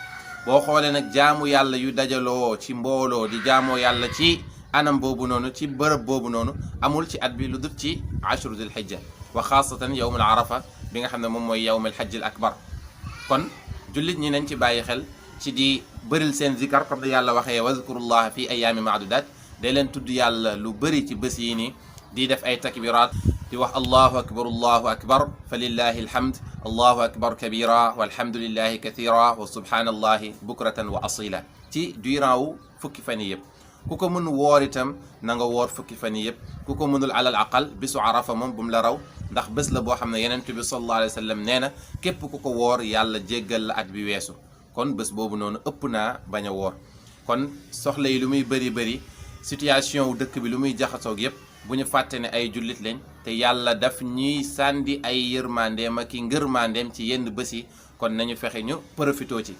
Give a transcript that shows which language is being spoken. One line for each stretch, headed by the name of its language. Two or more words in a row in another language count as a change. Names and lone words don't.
Wolof: boo xoolee nag jaamu yàlla yu dajaloo ci mbooloo di jaamoo yàlla ci anam boobu noonu ci bërëb boobu noonu amul ci at bi lu dul ci
Arabic: عشر ذي الحجة وخاصة يوم عرفة
Wolof: bi nga xam ne moom mooy
Arabic: يوم الحج الأكبر.
Wolof: kon jullit ñi nañ ci bàyyi xel ci di bëril seen zikar comme da yàlla waxee
Arabic: واذكروا الله في أيام معدودات
Wolof: day leen tudd yàlla lu bëri ci bés yi nii di def ay takbiraat di wax
Arabic: الله أكبر فلله الحمد الله أكبر كبيرا والحمد لله كثيرا وسبحان الله بكرة وأصيلا
Wolof: ci durant wu fukki fan yi yëpp. ku ko mën woor itam na nga woor fukki fan yi yëpp ku ko mënul alal aqal bisu arafa moom bu mu la raw ndax bés la boo xam ne yenent bi
Arabic: صلى الله عليه وسلم
Wolof: nee na képp ku ko woor yàlla jéggal la at bi weesu. kon bés boobu noonu ëpp naa bañ a woor. kon soxla yi lu muy bëri bëri situation wu dëkk bi lu muy jaxasoog yëpp bu ñu fàtte ne ay jullit lañ te yàlla daf ñuy sàndi ay yërmandeem ak i ngërmandeem ci yenn bés yi kon nañu fexe ñu profitoo ci.